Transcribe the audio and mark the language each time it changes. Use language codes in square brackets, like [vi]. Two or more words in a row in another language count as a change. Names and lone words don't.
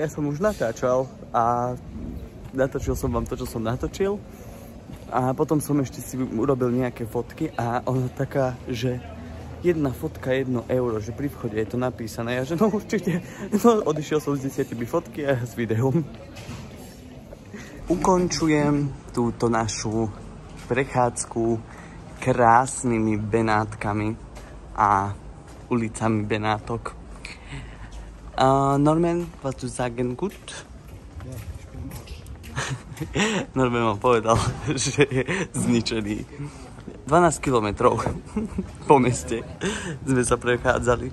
[sk] som už natáčal a natočil som vám to, čo som natočil a potom som ešte si urobil nejaké fotky a ono taká, že jedna fotka 1 euro, že pri vchode je to napísané a že no určite, no odišiel som s 10 fotky a s videom. Ukončujem túto našu prechádzku krásnymi Benátkami a ulicami Benátok. [de] Norman, was du sagen gut? Ja, ich bin Arsch. [sk] Norman vám povedal, že je zničený. 12 kilometrov po meste sme sa prechádzali.